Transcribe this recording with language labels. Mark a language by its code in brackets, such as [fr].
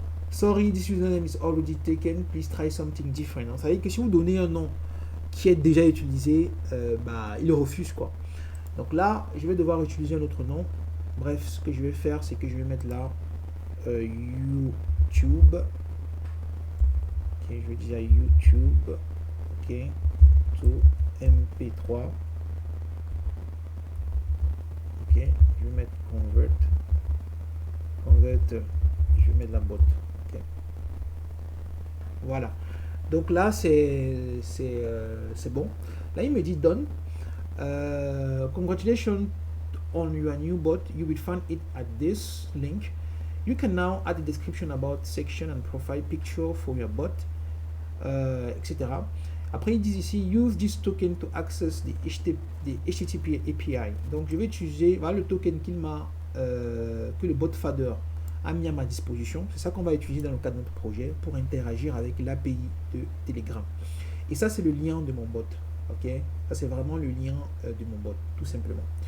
[en] Sorry, this username is already taken, please try something different. [fr] Ça veut dire que si vous donnez un nom qui est déjà utilisé, il refuse quoi. Donc là, je vais devoir utiliser un autre nom. Bref, ce que je vais faire, c'est que je vais mettre là YouTube. Ok, je vais dire YouTube. [en] Ok, to MP3. [fr] Ok, je vais mettre convert. Je vais mettre la bot. Ok. Voilà. Donc là, c'est bon. Là, il me dit done. [en] Congratulations on your new bot. You will find it at this link. You can now add a description about section and profile picture for your bot, etc. [fr] Après, ils disent ici, [en] use this token to access the HTTP API. [fr] Donc, je vais utiliser voilà, le token que le bot Fader a mis à ma disposition. C'est ça qu'on va utiliser dans le cadre de notre projet pour interagir avec l'API de Telegram. Et ça, c'est le lien de mon bot. Ok, ça, c'est vraiment le lien de mon bot, tout simplement.